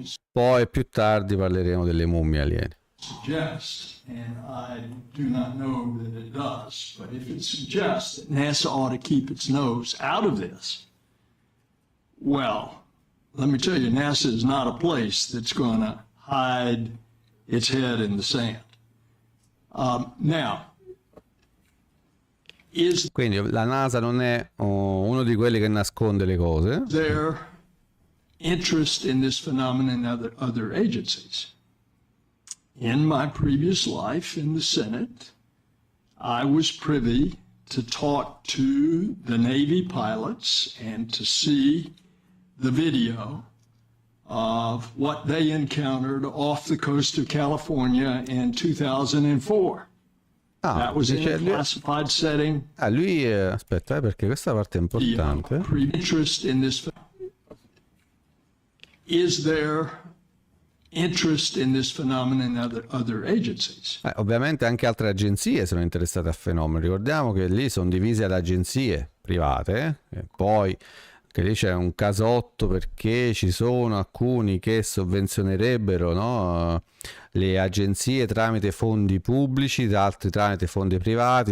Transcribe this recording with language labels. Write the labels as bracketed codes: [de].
[it] Poi più tardi parleremo delle mummie aliene. [en] Suggest, and I do not know that it does, but if it suggests that NASA ought to keep its nose out of this, well, let me tell you, NASA is not a place that's going to hide its head in the sand. Now, [it] quindi la NASA non è uno di quelli che nasconde le cose. [en] Their interest in this phenomenon in other agencies. In my previous life in the Senate, I was privy to talk to the Navy pilots and to see the video of what they encountered off the coast of California in 2004. That was in a classified setting. [it] Lui, aspetta, perché questa parte è importante. [en] Interest in this. Is there interest in this phenomenon in other agencies? [it] Ovviamente anche altre agenzie sono interessate al fenomeno. Ricordiamo che lì sono divise ad agenzie private, e poi che lì c'è un casotto perché ci sono alcuni che sovvenzionerebbero, no, le agenzie tramite fondi pubblici, altri tramite fondi privati.